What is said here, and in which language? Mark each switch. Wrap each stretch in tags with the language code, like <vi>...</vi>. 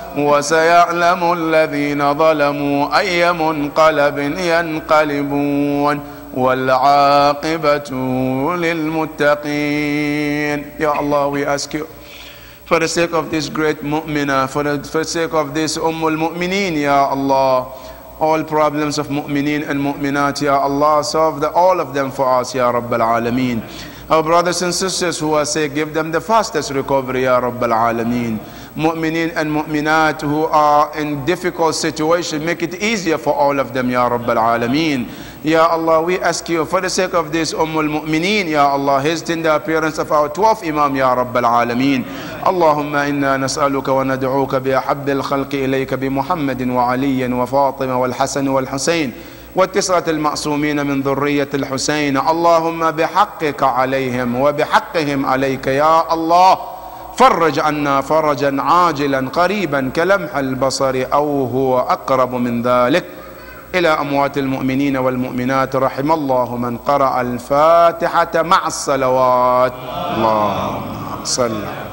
<ar>وسيعلم الذين ظلموا أي منقلب ينقلبون والعاقبة للمتقين.</ar> <en>Ya Allah, we ask you, for the sake of this great mu'minah, for the sake of this Mu'mineen, Ya Allah, all problems of mu'mineen and mu'minat, Ya Allah, solve all of them for us, Ya Rabbal Alameen. Our brothers and sisters who are sick, give them the fastest recovery, Ya Rabbal Alameen. Mu'mineen and mu'minat who are in difficult situation, make it easier for all of them, Ya Rabbal Alameen. Ya Allah, we ask you for the sake of this Mu'mineen, Ya Allah, hasten the appearance of our 12th Imam, Ya Rabbal Alameen.</en> <ar>Allahumma inna nas'aluka wa nad'uka bi ahabbil khalqi ilayka bi Muhammadin wa Aliyin wa Fatima wal Hasan wal Husayn والتسعة المعصومين من ذرية الحسين. اللهم بحقك عليهم وبحقهم عليك يا الله، فرج عنا فرجا عاجلا قريبا كلمح البصر أو هو أقرب من ذلك. إلى أموات المؤمنين والمؤمنات، رحم الله من قرأ الفاتحة مع الصلوات. اللهم صل</ar>